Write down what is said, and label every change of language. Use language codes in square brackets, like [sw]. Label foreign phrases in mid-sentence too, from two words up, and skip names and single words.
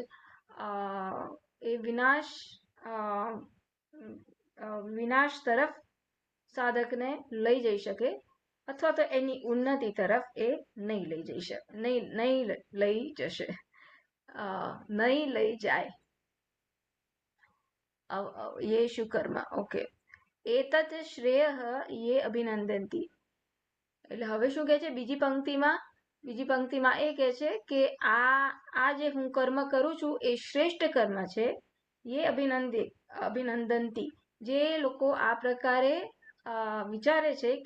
[gu] એ વિનાશ તરફ સાધકને લઈ જઈ શકે, અથવા તો એની ઉન્નતિ તરફ એ નહીં લઈ જાય. [sa] येषु कर्म ओके एतत् શ્રેયઃ યે અભિનંદન્તિ [gu] એટલે હવે શું કહે છે બીજી પંક્તિમાં એ કહે છે કે આ જે હું કર્મ કરું છું એ શ્રેષ્ઠ કર્મ છે એ અભિનંદન્તિ જે લોકો આ પ્રકારે વિચારે છે કે